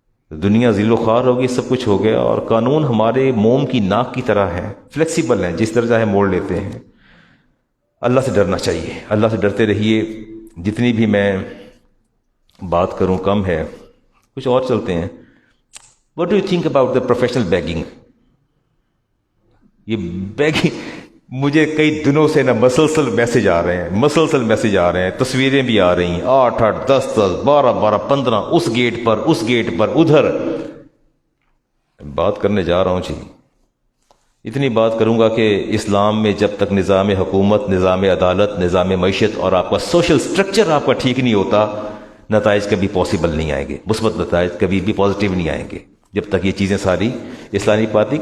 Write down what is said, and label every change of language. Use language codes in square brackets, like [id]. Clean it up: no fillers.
[ur] دنیا ذیل و خوار ہوگی، سب کچھ ہو گیا. اور قانون ہمارے موم کی ناک کی طرح ہے، فلیکسیبل ہیں، جس طرح چاہے موڑ لیتے ہیں. اللہ سے ڈرنا چاہیے، اللہ سے ڈرتے رہیے. جتنی بھی میں بات کروں کم ہے. کچھ اور چلتے ہیں. [en] What do you think about the professional begging? [ur] یہ بیگنگ مجھے کئی دنوں سے نا مسلسل میسج آ رہے ہیں، تصویریں بھی آ رہی ہیں، 8 10 12 15 اس گیٹ پر ادھر. بات کرنے جا رہا ہوں جی، اتنی بات کروں گا کہ اسلام میں جب تک نظام حکومت، نظام عدالت، نظام معیشت اور آپ کا سوشل سٹرکچر آپ کا ٹھیک نہیں ہوتا، نتائج کبھی پاسبل نہیں آئیں گے، مثبت نتائج کبھی بھی پازیٹیو نہیں آئیں گے جب تک یہ چیزیں ساری اسلامی پاتی.